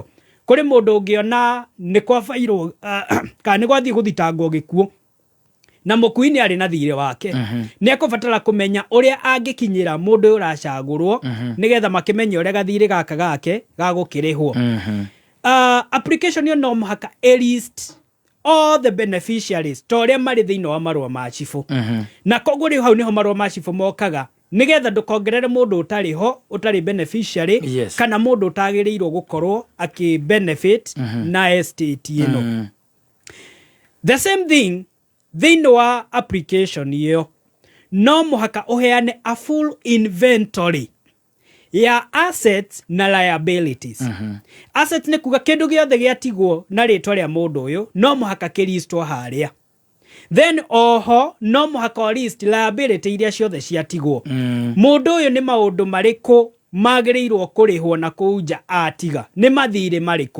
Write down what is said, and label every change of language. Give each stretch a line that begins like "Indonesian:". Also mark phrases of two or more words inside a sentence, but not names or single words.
Kikuyu: Kũrĩ mũndũ ũngĩona nĩ kwa fairwo kana nĩ gwathiĩ gũthitangwo gĩkuũ na mũkui nĩ arĩ na thirĩ wake nĩ ekũbatara kũmenya ũrĩa angĩkinyĩra mũndũ ũyũ ũracagũrwo nigetha makĩmenye ũrĩa gathirĩ gaka gake gagũkĩrĩhwo. Application ĩyo no mũhaka
English: list all the beneficiaries
Kikuyu: to arĩa marĩ thĩinĩ wa marũa ma cibũ na koguo rĩu hau nĩho marũa ma cibũ mokaga nigetha ndũkongerere mũndũ ũtarĩ ho ũtarĩ beneficiary kana mũndũ ũtagĩrĩirwo gũkorwo akĩ benefit na estate ĩno.
English: The same thing
Kikuyu: thĩinĩ wa application ĩyo no mũhaka ũheane
English: a full inventory
Kikuyu: ya assets na liabilities. Assets nĩ kuga kĩndũ gĩothe gĩatigwo na rĩtwa rĩa mũndũ ũyũ no mũhaka kĩristwo harĩa. Then oho no mũhaka
English: list liability
Kikuyu: iria ciothe ciatigwo. Mũndũ ũyũ nĩ maũndũ marĩkũ magĩrĩirwo kũrĩhwo na kũu nja atiga nĩ mathirĩ marĩkũ.